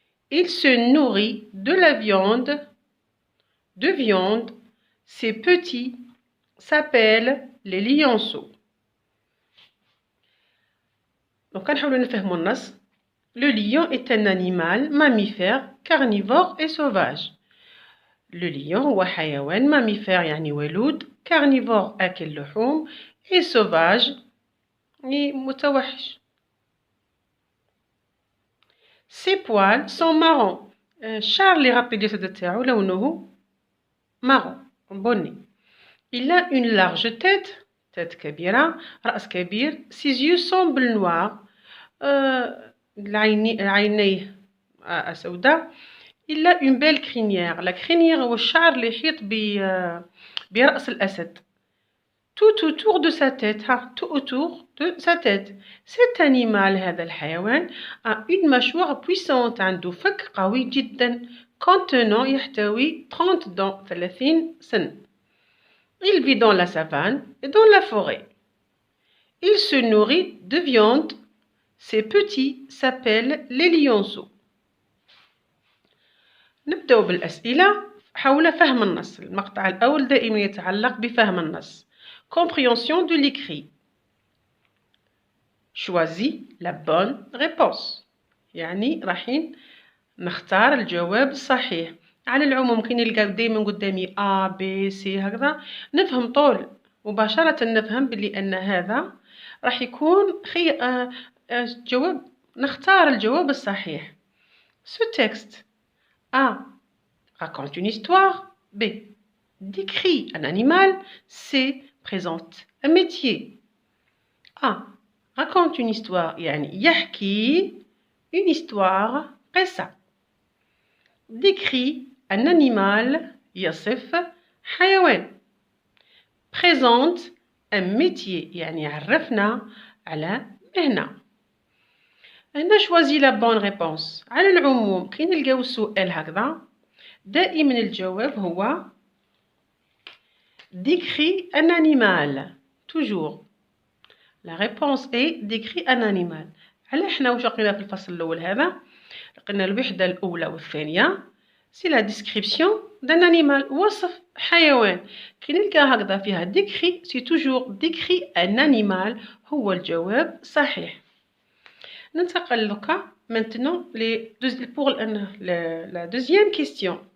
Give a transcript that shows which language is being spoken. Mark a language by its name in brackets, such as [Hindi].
[French] Il se nourrit de la viande. Ses petits s'appellent les lionceaux. Donc, le lion est un animal mammifère, carnivore et sauvage. [Arabic] Le lion هو حيوان mammifère يعني ولود, carnivore أكل لحوم, [French] et sauvage [Arabic] يعني متوحش. [French] Ses poils sont marrons. [Arabic] الشعر اللي غطي الجسد تاعو لونه marron بني. [French] Il a une large tête, tête كبيرة, [Arabic] رأس كبير. [French] Ses yeux semblent noirs. [Arabic] عينيه سوداء. [French] Il a une belle crinière. [Arabic] La crinière هو الشعر اللي يحيط برأس الأسد. [French] Tout autour de sa tête. Tout autour de sa tête. Cet animal, [Arabic] هذا الحيوان, [French] a une mâchoire puissante. [Arabic] عنده فك قوي جدا. [French] Contenant يحتوي 30 dents. [Arabic] 30 سن. [French] Il vit dans la savane et dans la forêt. Il se nourrit de viande. Ses petits s'appellent les lionceaux. [Arabic] نبدأ بالأسئلة حول فهم النص. المقطع الأول دائما يتعلق بفهم النص. [French] Compréhension de l'écrit. Choisis la bonne réponse. [Arabic] يعني رايحين نختار الجواب الصحيح. على العموم كي نلقى دائما قدامي A B C هكذا نفهم طول مباشرة نفهم بلي أن هذا راح يكون جواب. نختار الجواب الصحيح. [French] Ce texte A. Raconte une histoire. B. Décrit un animal. C. Présente un métier. A. Raconte une histoire [Arabic] يعني يحكي [French] une histoire قصة. Décrit un animal [Arabic] يصف حيوان. [French] Présente un métier [Arabic] يعني يعرفنا على مهنة. [French] هنا choisi la bonne réponse. [Arabic] على العموم كي نلقاو السؤال هكذا دائما الجواب هو [French] décrit un animal. Toujours. La réponse est décrit un animal. [Arabic] على احنا واش لقينا في الفصل الأول هذا؟ لقينا الوحدة الأولى والثانية. [French] C'est la description d'un animal. [Arabic] وصف حيوان. كي نلقى هكذا فيها [French] décrit, c'est toujours décrit un animal. [Arabic] هو الجواب صحيح. ننتقل لك [French] maintenant pour la deuxième question.